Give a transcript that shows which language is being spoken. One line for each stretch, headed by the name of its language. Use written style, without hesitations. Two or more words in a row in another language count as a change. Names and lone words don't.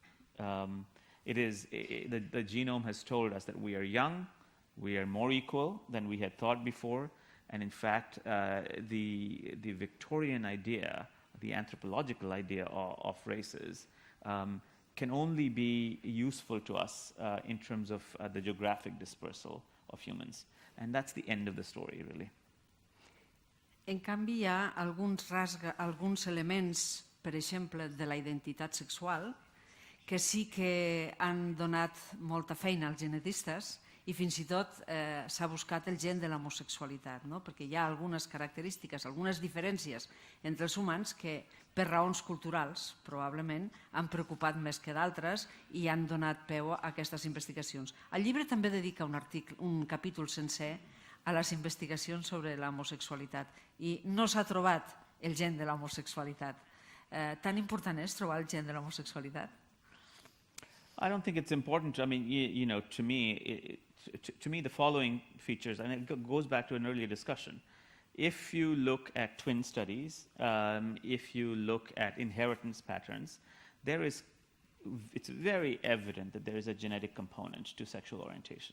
English: The genome has told us that we are young, we are more equal than we had thought before, and in fact, the Victorian idea, the anthropological idea of races, can only be useful to us in terms of the geographic dispersal of humans. And that's the end of the story, really.
Catalan: En canvi, hi ha alguns elements, per exemple, de la identitat sexual, que sí que han donat molta feina als genetistes i fins i tot s'ha buscat el gen de l'homosexualitat, no? Perquè hi ha algunes característiques, algunes diferències entre els humans que, per raons culturals, probablement, han preocupat més que d'altres i han donat peu a aquestes investigacions. El llibre també dedica un capítol sencer a les investigacions sobre l'homosexualitat i no s'ha trobat el gen de l'homosexualitat. Tan important és trobar el gen de l'homosexualitat?
English: I don't think it's important. I mean, to me, the following features, and it goes back to an earlier discussion. If you look at twin studies, if you look at inheritance patterns, it's very evident that there is a genetic component to sexual orientation.